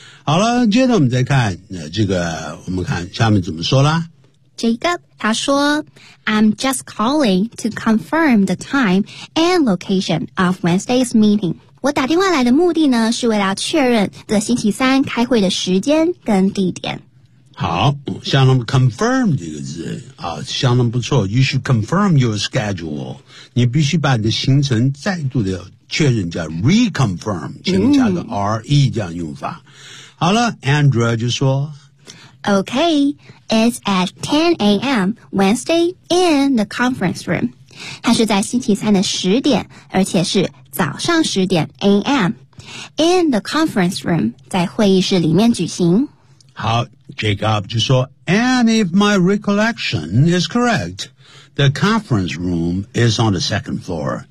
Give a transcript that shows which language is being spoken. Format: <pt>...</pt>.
<zh>好了，接着我们再看、这个我们看下面怎么说啦。</zh> <en>Jacob, 他说 I'm just calling to confirm the time and location of Wednesday's meeting.</en> <zh>我打电话来的目的呢是为了确认这星期三开会的时间跟地点。好，相当 confirm 这个字啊，相当不错。</zh> <en>You should confirm your schedule.</en> <zh>你必须把你的行程再度的确认，叫 reconfirm, 前面加个 re 这样用法。好了 ,Andrea 就说</zh> <en>Okay, it's at 10 a.m. Wednesday in the conference room.</en> <zh>它是在星期三的十点，而且是早上十点 a.m.</zh> <en>in the conference room,</en> <zh>在会议室里面举行。</zh> <en>好 ,Jacob 就说 ,and if my recollection is correct, the conference room is on the second floor.</en>